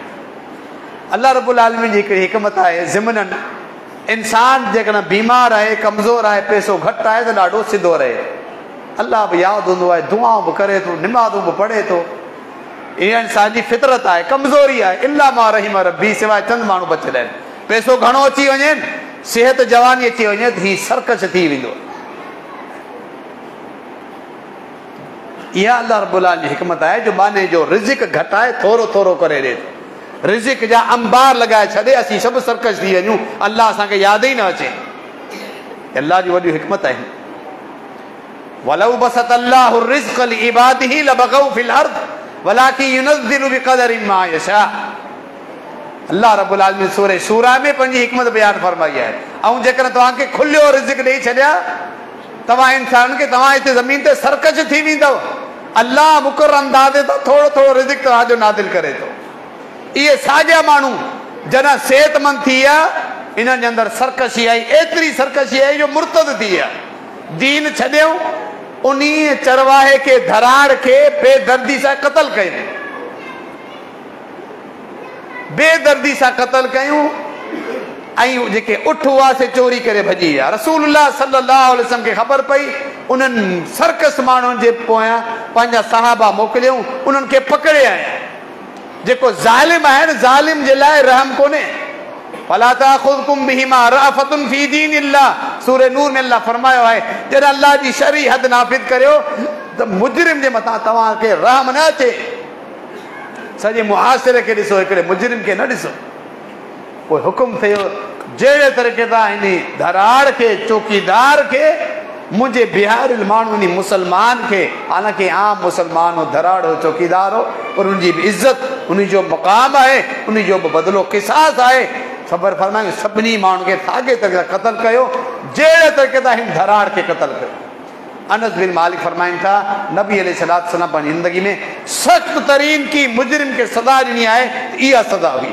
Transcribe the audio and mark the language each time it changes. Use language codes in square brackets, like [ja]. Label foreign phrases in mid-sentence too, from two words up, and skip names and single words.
[sd] अल्लाह रब्बुल आलमीन जी हिकिड़ी हिकमत आहे, ज़िमननि इंसान जेकॾहिं बीमार आहे, कमज़ोर आहे, पैसो घटि आहे, त ॾाढो सिधो रहे, अल्लाह बि यादि हूंदो आहे, दुआऊं बि करे थो, निमाज़ूं बि पढ़े थो। इहा इंसान जी फितरत आहे, कमज़ोरी आहे, [ar] إلا ما رحم ربي, [sd] सिवाय चंद माण्हू बचियल आहिनि। पैसो घणो अची वञे, सिहत जवानी अची वञे, त हीउ सर्कस थी वेंदो। इहा अल्लाह रब्बुल आलमीन जी हिकमत आहे, जो बाने जो रिज़िक घटि आहे, थोरो थोरो करे ॾे, रिज़िक जा अंबार लॻाए छॾे, असीं सभु सर्कस थी वञूं, अल्लाह असांखे यादि ई न अचे। अल्लाह जी वॾी हिकमत आहे। [ar] ولو بسط الله الرزق لعباده لبغوا في الأرض ولكن ينزل بقدر ما يشاء. [sd] अल्लाह रब्बुल आलमीन सूरह शूरा में पंहिंजी हिकमत बयान फरमाई आहे। ऐं जेकॾहिं तव्हांखे खुलियो रिज़िक ॾेई छॾिया, तव्हां इंसान खे, तव्हां हिते ज़मीन ते सर्कस थी वेंदव। अल्लाह मुक़रर अंदाज़े सां थोरो थोरो रिज़िक तव्हांजो नादिल करे थो। इहे साॼा माण्हू जॾहिं सेहतमंद थी विया, इन्हनि जे अंदरि सरकशी आई, एतिरी सरकशी आई जो मुर्तद थी विया, दीन छॾियऊं, उन चरवाहे खे, धराड़ खे बेदर्दी सां क़तल कयूं, बेदर्दी सां क़तल कयूं, ऐं जेके उठ हुआ से चोरी करे भॼी विया। रसूलुल्लाह [ar] صلى الله عليه وسلم [sd] खे ख़बर पई, उन्हनि सर्कस माण्हुनि जे पोयां पंहिंजा सहाबा मोकिलियऊं, उन्हनि खे पकड़े आया। जेको ज़ालिम आहे न, ज़ालिम जे लाइ रहम कोन्हे। [ar] فلا تأخذكم بهما رأفة في دين الله, [sd] सूरह नूर में अल्लाह फरमायो आहे, जॾहिं अल्लाह जी शरई हद नाफ़िज़ करियो त मुजरिम जे मथां तव्हांखे रहम न अचे। सॼे मुआसिरे खे ॾिसो, हिकिड़े मुजरिम खे न ॾिसो। पोइ हुकुम थियो, जहिड़े तरीक़े सां हिन धराड़ खे, चौकीदार खे, मुंहिंजे बिहारियल माण्हू इन मुसलमान खे, हालांकि आम मुसलमान हो, धराड़ हो, चौकीदार हो, पर उनजी बि इज़त, उन जो मुक़ाम आहे, उन जो बि बदिलो क़िसास आहे। ख़बर फरमाई, सभिनी माण्हू खे साॻे तरीक़े सां क़तल कयो, जहिड़े तरीक़े सां हिन धराड़ खे क़तल कयो। अनस बिन मालिक फरमाइनि था, नबी अलैहिस्सलाम पंहिंजी ज़िंदगी में सख़्त तरीन की मुजरिम खे सज़ा ॾिनी आहे, इहा सज़ा हुई।